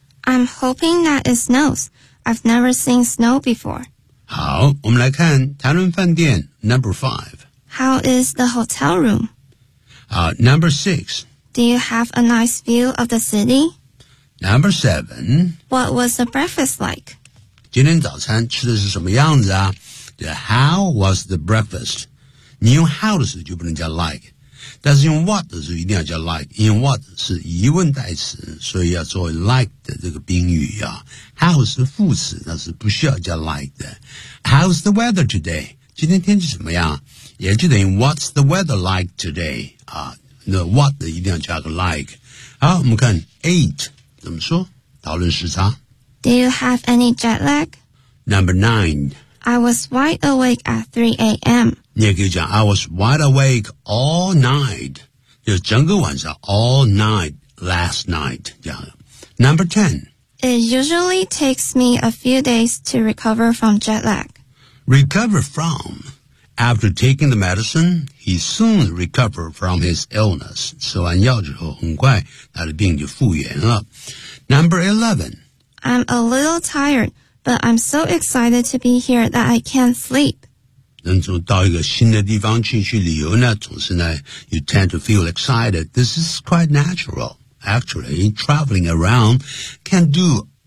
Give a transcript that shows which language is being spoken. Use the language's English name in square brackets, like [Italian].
[English] I'm hoping that it snows. I've never seen snow before. [Chinese] 好，我们来看谈论饭店 number 5. [English] How is the hotel room? Number 6. Do you have a nice view of the city? Number 7. What was the breakfast like? [Chinese] 今天早餐吃的是什么样子啊？ The how was the breakfast? 你用 how 的时候就不能叫 like， 但是用 what 的时候一定要叫 like， 因为 what 是疑问代词，所以要作为 like 的这个宾语啊。 How 是副词，那是不需要加 like 的。 How's the weather today? 今天天气怎么样？也就等于 What's the weather like today? 啊，那 what 一定要加个 like。好，我们看 eight 怎么说？讨论时差。 [English] Do you have any jet lag? Number 9. I was wide awake at 3 a.m. [Chinese] 你也可以讲 I was wide awake all night，就是整个晚上 all night last night 这样。 Number 10. [English] It usually takes me a few days to recover from jet lag. Recover from. After taking the medicine, he soon recovered from his illness. [Chinese] 吃完药之后，很快他的病就复原了。 [English] Number 11. I'm a little tired, but I'm so excited to be here that I can't sleep. 能从到一个新的地方去旅游呢，总是呢， you tend to feel excited. This is quite natural.Actually, traveling around can do